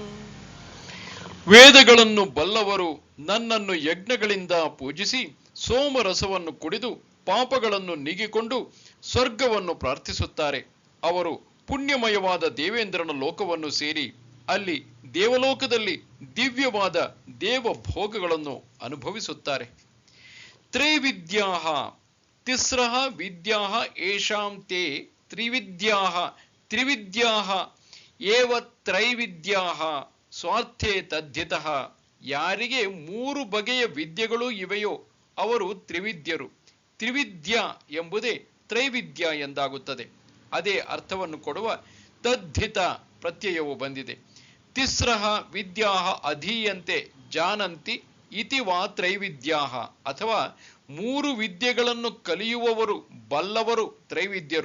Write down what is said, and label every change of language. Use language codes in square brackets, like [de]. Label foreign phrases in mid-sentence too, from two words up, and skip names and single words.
[kn] ವೇದಗಳನ್ನು ಬಲ್ಲವರು ನನ್ನನ್ನು ಯಜ್ಞಗಳಿಂದ ಪೂಜಿಸಿ ಸೋಮರಸವನ್ನು ಕುಡಿದು ಪಾಪಗಳನ್ನು ನೀಗಿಕೊಂಡು ಸ್ವರ್ಗವನ್ನು ಪ್ರಾರ್ಥಿಸುತ್ತಾರೆ. ಅವರು ಪುಣ್ಯಮಯವಾದ ದೇವೇಂದ್ರನ ಲೋಕವನ್ನು ಸೇರಿ ಅಲ್ಲಿ ದೇವಲೋಕದಲ್ಲಿ ದಿವ್ಯವಾದ ದೇವ ಭೋಗಗಳನ್ನು ಅನುಭವಿಸುತ್ತಾರೆ. [sa] ತ್ರೈವಿದ್ಯಾಃ ತಿಸ್ರಃ ವಿದ್ಯಾಃ ಯೇಷಾಂ ತೇ ತ್ರಿವಿದ್ಯಾಃ ತ್ರಿವಿದ್ಯಾಃ ಏವ ತ್ರೈವಿದ್ಯಾಃ ಸ್ವಾರ್ಥೇ ತದ್ಧಿತಃ. [kn] ಯಾರಿಗೆ 3 ಬಗೆಯ ವಿದ್ಯೆಗಳು ಇವೆಯೋ ಅವರು ತ್ರಿವಿದ್ಯರು. ತ್ರಿವಿದ್ಯ ಎಂಬುದೇ ತ್ರೈವಿದ್ಯ ಎಂದಾಗುತ್ತದೆ. ಅದೇ ಅರ್ಥವನ್ನು ಕೊಡುವ ತದ್ಧಿತ ಪ್ರತ್ಯಯವು ಬಂದಿದೆ. [sa] ತಿಸ್ರಃ ವಿದ್ಯಾಃ ಅಧೀಯಂತೆ ಜಾನಂತಿ ಇತಿ ವಾ ತ್ರೈವಿದ್ಯಾಃ, [kn] ಅಥವಾ 3 ವಿದ್ಯೆಗಳನ್ನು ಕಲಿಯುವವರು ಬಲ್ಲವರು ತ್ರೈವಿದ್ಯರು.